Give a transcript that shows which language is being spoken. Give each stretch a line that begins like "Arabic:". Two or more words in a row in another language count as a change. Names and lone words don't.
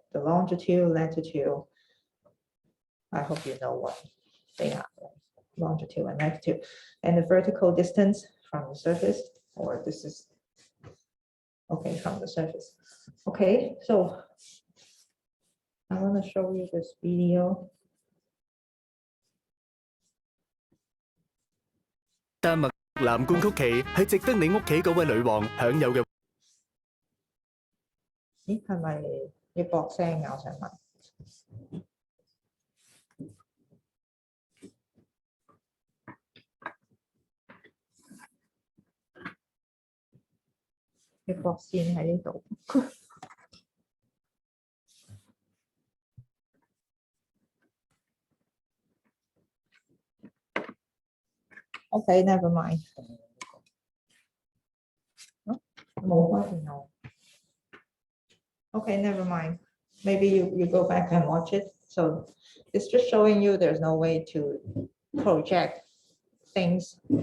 English: The longitude, latitude. I hope you know what they are, right? Longitude and latitude, and the vertical distance from the surface, or this is okay from the surface. Okay, so I want to show you this video.
Cantonese: 丹麥藍罐曲奇係值得你屋企嗰位女王享有嘅。咦，係咪要駁聲啊？我想問。要駁線喺呢度。
English: Okay, never mind. Okay, never mind. Maybe you go back and watch it. So it's just showing you there's no way to project things.